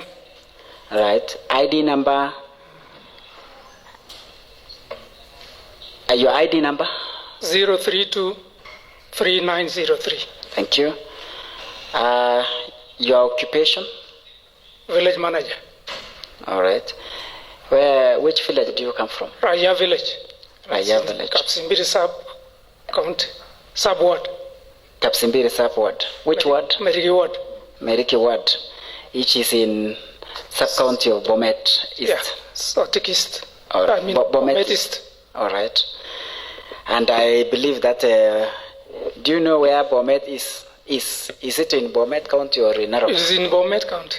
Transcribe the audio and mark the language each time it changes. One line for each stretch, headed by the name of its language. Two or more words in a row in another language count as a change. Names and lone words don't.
English: All right. ID number. Your ID number? 0323903. Thank you. Your occupation? Village manager. All right. Which village do you come from? Raya village. Raya village. Kapsimbiri sub county. Sub ward. Kapsimbiri sub ward. Which ward? Meriki ward. Meriki ward. Which is in sub-county of Bomet East. Yeah, South East. Right. Bomet East. All right. And I believe that, do you know where Bomet is? Is it in Bomet County or in Narok? It is in Bomet County.